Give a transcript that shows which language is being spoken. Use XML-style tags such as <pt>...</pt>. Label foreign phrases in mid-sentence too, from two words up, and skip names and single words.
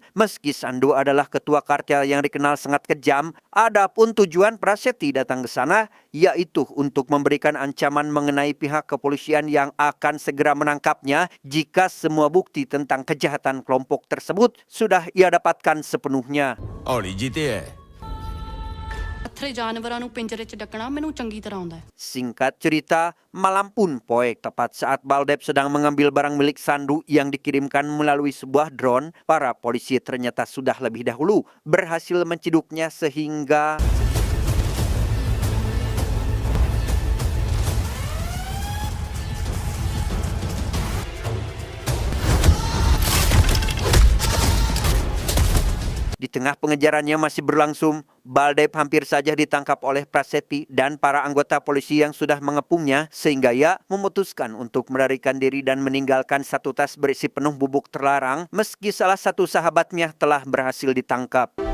<id>Meski Sandu adalah ketua kartel yang dikenal sangat kejam, adapun tujuan Prasetya datang ke sana yaitu untuk memberikan ancaman mengenai pihak kepolisian yang akan segera menangkapnya jika semua bukti tentang kejahatan kelompok tersebut sudah ia dapatkan sepenuhnya.</id> <pa>ਹੌਲੀ ਜੀ ਤੇ ਹੈ ਪੱਥਰੇ ਜਾਨਵਰਾਂ ਨੂੰ ਪਿੰਜਰੇ 'ਚ ਡੱਕਣਾ ਮੈਨੂੰ ਚੰਗੀ ਤਰ੍ਹਾਂ ਆਉਂਦਾ ਹੈ।</pa> <id>Singkat cerita, malam pun poek tepat saat Baldep sedang mengambil barang milik Sandu yang dikirimkan melalui sebuah drone, para polisi ternyata sudah lebih dahulu berhasil menciduknya sehingga di tengah pengejarannya masih berlangsung, Baldep hampir saja ditangkap oleh Prasetya dan para anggota polisi yang sudah mengepungnya sehingga ia memutuskan untuk melarikan diri dan meninggalkan satu tas berisi penuh bubuk terlarang meski salah satu sahabatnya telah berhasil ditangkap.</id>